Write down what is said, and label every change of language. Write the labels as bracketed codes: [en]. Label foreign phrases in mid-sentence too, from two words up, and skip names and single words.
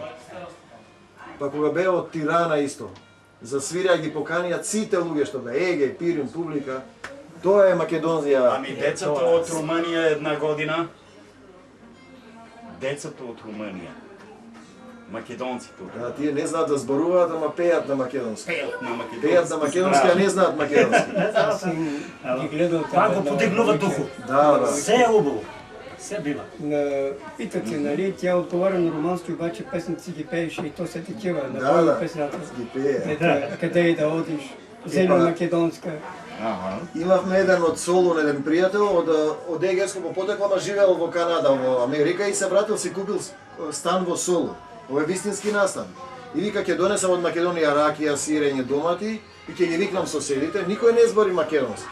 [mk] Па кога беа од Тирана исто, засвирија ги поканијат сите луѓе што беа, Егеј, Пирин, публика. Тоа е Македонија. [bg] Ами децата од Руманија една година. [mk] Децата од Руманија. Македонци тука. Да, тие не знаат да зборуваат, ама пеат на македонски. Пеат на македонски. Пеат на македонски, а не знаат македонски. [bg] Аз съм ги гледал [mk] Пак го подигнува духу. Да. Се е убаво. Се бива. [bg] Питате, нали, тя отговаря на румански, обаче песници ги пееше и то се такива. Да, песната. ги пее. Къде и да одиш, вземи македонска. [mk] Имавме еден од Солун, еден пријател од Егејско по потекло, ама живеел во Канада, во Америка и се вратил, си купил стан во Солун. Ова е вистински настан. И вика, ќе донесам од Македонија ракија, сирење, домати и ќе ги викнам соседите, никој не збори македонски.